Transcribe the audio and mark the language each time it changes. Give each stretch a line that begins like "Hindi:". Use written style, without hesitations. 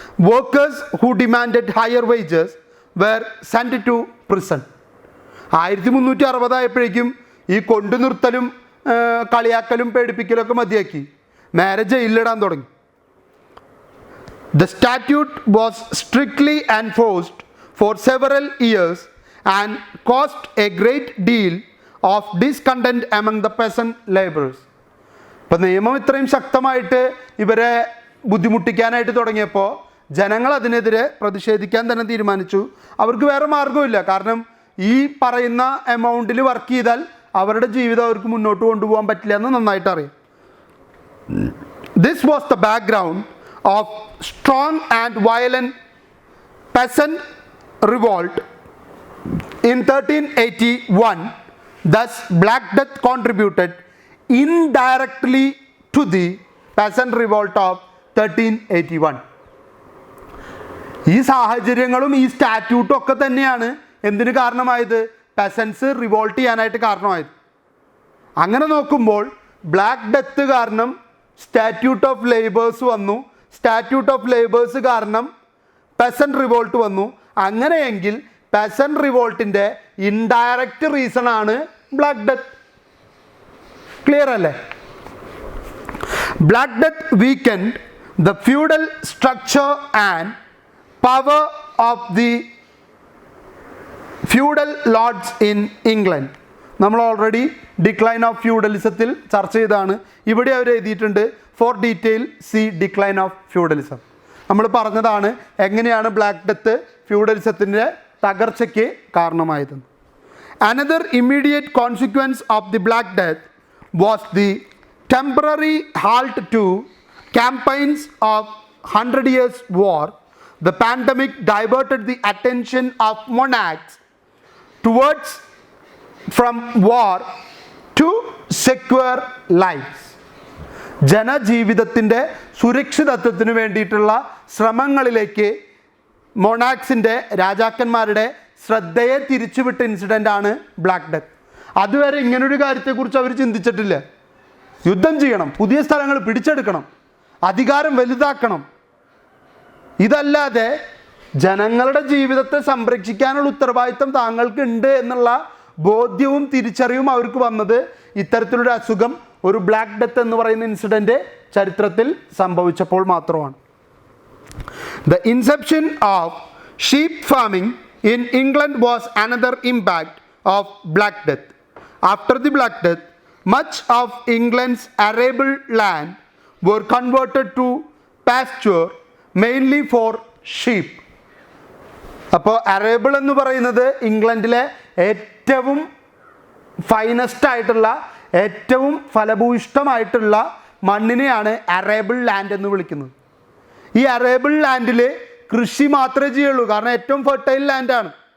English: Workers who demanded higher wages were sent to prison.
Malayalam: 1360 ആയപ്പോഴേക്കും ഈ കൊണ്ടു നിർത്തലും കളിയാക്കലും പേടിപ്പിക്കലൊക്കെ മതിയാക്കി, നേരെ ജയിലിലിടാൻ തുടങ്ങി.
English: The statute was strictly enforced for several years and caused a great deal of discontent among the peasant laborers.
Malayalam: ഇപ്പം നിയമം ഇത്രയും ശക്തമായിട്ട് ഇവരെ ബുദ്ധിമുട്ടിക്കാനായിട്ട് തുടങ്ങിയപ്പോൾ ജനങ്ങൾ അതിനെതിരെ പ്രതിഷേധിക്കാൻ തന്നെ തീരുമാനിച്ചു. അവർക്ക് വേറെ മാർഗ്ഗമില്ല, കാരണം ഈ പറയുന്ന എമൗണ്ടിൽ വർക്ക് ചെയ്താൽ അവരുടെ ജീവിതം അവർക്ക് മുന്നോട്ട് കൊണ്ടുപോകാൻ പറ്റില്ല എന്ന് നന്നായിട്ട് അറിയാം.
English: This was the background of strong and violent peasant revolt in 1381. Thus Black Death contributed indirectly to the peasant revolt of 1381.
Malayalam: ഈ സാഹചര്യങ്ങളും ഈ സ്റ്റാറ്റ്യൂട്ടും ഒക്കെ തന്നെയാണ് എന്തിന് കാരണമായത്? പെസൻസ് റിവോൾട്ട് ചെയ്യാനായിട്ട് കാരണമായത്. അങ്ങനെ നോക്കുമ്പോൾ ബ്ലാക്ക് ഡെത്ത് കാരണം സ്റ്റാറ്റ്യൂട്ട് ഓഫ് ലേബേഴ്സ് വന്നു, സ്റ്റാറ്റ്യൂട്ട് ഓഫ് ലേബേഴ്സ് കാരണം പെസൻറ്റ് റിവോൾട്ട് വന്നു. അങ്ങനെയെങ്കിൽ പെസൻറ്റ് റിവോൾട്ടിൻ്റെ ഇൻഡയറക്റ്റ് റീസൺ ആണ് ബ്ലാക്ക് ഡെത്ത്.
English: Clear അല്ലേ? Black death weakened the feudal structure and power of the feudal lords in England.
Malayalam: നമ്മൾ ഓൾറെഡി ഡിക്ലൈൻ ഓഫ് ഫ്യൂഡലിസത്തിൽ ചർച്ച ചെയ്താണ്. ഇവിടെ അവർ എഴുതിയിട്ടുണ്ട്
English: For detail see decline of feudalism.
Malayalam: നമ്മൾ പറഞ്ഞതാണ് എങ്ങനെയാണ് ബ്ലാക്ക് ഡെത്ത് ഫ്യൂഡലിസത്തിൻ്റെ തകർച്ചയ്ക്ക് കാരണമായതെന്ന്.
English: Another immediate consequence of the Black Death was the temporary halt to campaigns of 100 Years' War. The pandemic diverted the attention of monarchs towards from war to secure lives.
Malayalam: ജനജീവിതത്തിൻ്റെ സുരക്ഷിതത്വത്തിന് വേണ്ടിയിട്ടുള്ള ശ്രമങ്ങളിലേക്ക് മൊണാക്സിൻ്റെ രാജാക്കന്മാരുടെ ശ്രദ്ധയെ തിരിച്ചുവിട്ട ഇൻസിഡൻ്റാണ് black death. അതുവരെ ഇങ്ങനൊരു കാര്യത്തെക്കുറിച്ച് അവർ ചിന്തിച്ചിട്ടില്ല. യുദ്ധം ചെയ്യണം, പുതിയ സ്ഥലങ്ങൾ പിടിച്ചെടുക്കണം, അധികാരം വലുതാക്കണം. ഇതല്ലാതെ ജനങ്ങളുടെ ജീവിതത്തെ സംരക്ഷിക്കാനുള്ള ഉത്തരവാദിത്തം താങ്കൾക്ക് ഉണ്ട് എന്നുള്ള ബോധ്യവും തിരിച്ചറിവും അവർക്ക് വന്നത് ഇത്തരത്തിലൊരു അസുഖം, ഒരു ബ്ലാക്ക് ഡെത്ത് എന്ന് പറയുന്ന ഇൻസിഡൻറ്റ് ചരിത്രത്തിൽ സംഭവിച്ചപ്പോൾ മാത്രമാണ്.
English: The inception of sheep farming in England was another impact of Black Death. After the Black Death, much of England's arable land were converted to pasture, mainly for sheep.
Malayalam: അപ്പോൾ അറേബിൾ എന്ന് പറയുന്നത് ഇംഗ്ലണ്ടിലെ ഏറ്റവും finest ആയിട്ടുള്ള ഏറ്റവും ഫലഭൂയിഷ്ടമായിട്ടുള്ള മണ്ണിനെയാണ് അറേബിൾ land എന്ന് വിളിക്കുന്നത്. ഈ അറേബിൾ ലാൻഡിൽ കൃഷി മാത്രമേ ചെയ്യുള്ളൂ, കാരണം ഏറ്റവും ഫെർട്ടൈൽ ലാൻഡാണ്.